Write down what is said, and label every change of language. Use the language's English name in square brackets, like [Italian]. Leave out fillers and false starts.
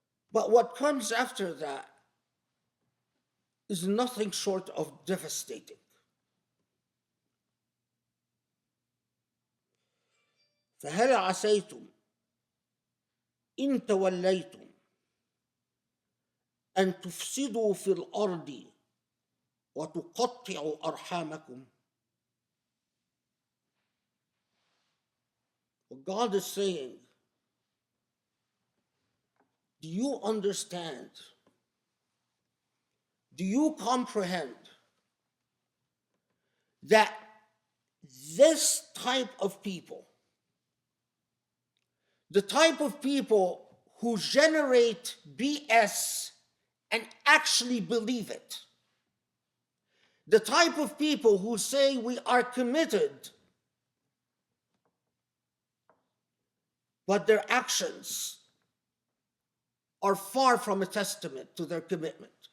[English] But what comes after that is nothing short of devastating. [Arabic] فهل عسيتم إن توليتم أن تفسدوا في الأرض وتقطعوا أرحامكم? [English] What God is saying, do you understand? Do you comprehend that this type of people, the type of people who generate BS and actually believe it, the type of people who say we are committed, but their actions are far from a testament to their commitment.